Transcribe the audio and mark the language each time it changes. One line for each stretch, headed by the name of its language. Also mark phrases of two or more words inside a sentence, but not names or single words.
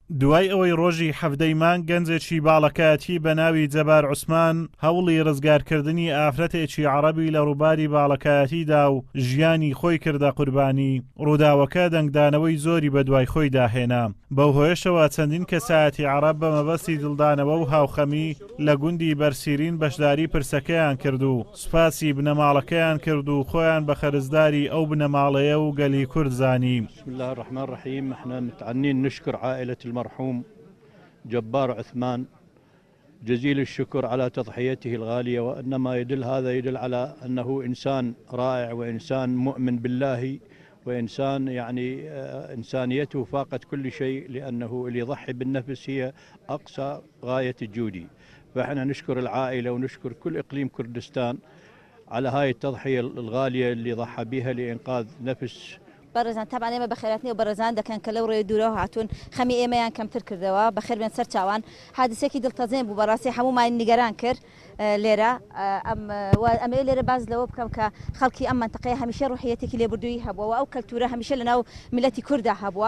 Central Kurdish: دوای ئەوەی ڕۆژی هەفتەی مانگ گەنجێکی باڵەکایەتی بە ناوی جەبار عوسمان هەوڵی ڕزگارکردنی ئافرەتێکی عەرەبی لە ڕووباری باڵەکایەتیدا و ژیانی خۆی کردە قوربانی، ڕووداوەکە دەنگدانەوەی زۆری بە دوای خۆی داهێنا. بەو هۆیشەوە چەندین کەسایەتی عەرەب بە مەبەستی دڵدانەوە و هاوخەمی لە گوندی بەرسیرین بەشداری پرسەکەیان کرد و سوپاسی بنەماڵەکەیان کرد و خۆیان بە خەرزداری ئەو بنەماڵەیە و گەلی کورد زانی.
Arabic: بسم الله الرحمن الرحيم. احنا متعنين نشكر عائلة المرحوم جبار عثمان جزيل الشكر على تضحيته الغالية، وإنما هذا يدل على أنه إنسان رائع وإنسان مؤمن بالله وإنسان يعني إنسانيته فاقت كل شيء، لأنه اللي يضحي بالنفس هي أقصى غاية الجودي. فإحنا نشكر العائلة ونشكر كل إقليم كردستان على هاي التضحية الغالية اللي ضحى بها لإنقاذ نفس.
Central Kurdish: بەڕێزان تابان ئێمە بەخێراتنی و بەڕێزان دەکەن کە لەو ڕێ دوورەوە هاتوون خەمی ئێمەیان کەمتر کردەوە بەخێر بێن سەر چاوان. حادسێکی دڵتەزێن بوو بەڕاستی هەمومان نیگەران کرد لێرە. ئەمە لێرە باز لەوە بکەم کە خەڵکی ئەم منتەقەیە هەمیشە ڕوحیەتێکی لێبوردووی هەبووە و ئەو کەلتورە هەمیشە لەناو میلەتی کووردا هەبووە.